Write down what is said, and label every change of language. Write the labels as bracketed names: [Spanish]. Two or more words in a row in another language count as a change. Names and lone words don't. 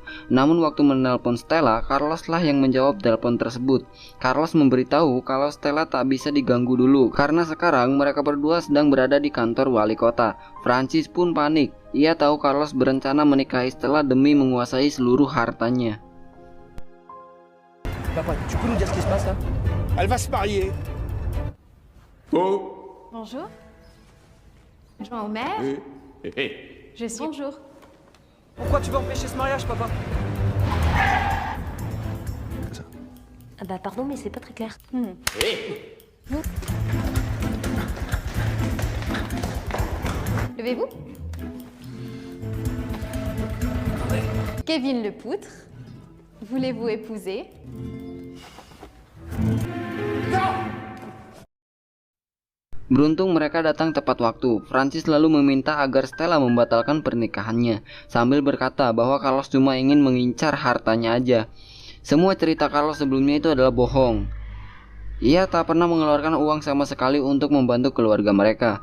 [Indonesian] Namun waktu menelpon Stella, Carlos lah yang menjawab telepon tersebut. Carlos memberitahu kalau Stella tak bisa diganggu dulu karena sekarang mereka berdua sedang berada di kantor wali kota. Francis pun panik. Ia tahu Carlos berencana menikahi Stella demi menguasai seluruh hartanya. [French] Papa, tu peux nous dire ce qui se passe là? Elle va se marier. Bonjour. Adjoint au maire. Je suis. Bonjour. Pourquoi tu veux empêcher ce mariage, papa? Ah bah pardon, mais c'est pas très clair. Levez-vous. Kevin le poutre. Voulez-vous épouser? [Indonesian] Beruntung mereka datang tepat waktu. Francis lalu meminta agar Stella membatalkan pernikahannya, sambil berkata bahwa Carlos cuma ingin mengincar hartanya aja. Semua cerita Carlos sebelumnya itu adalah bohong. Ia tak pernah mengeluarkan uang sama sekali untuk membantu keluarga mereka.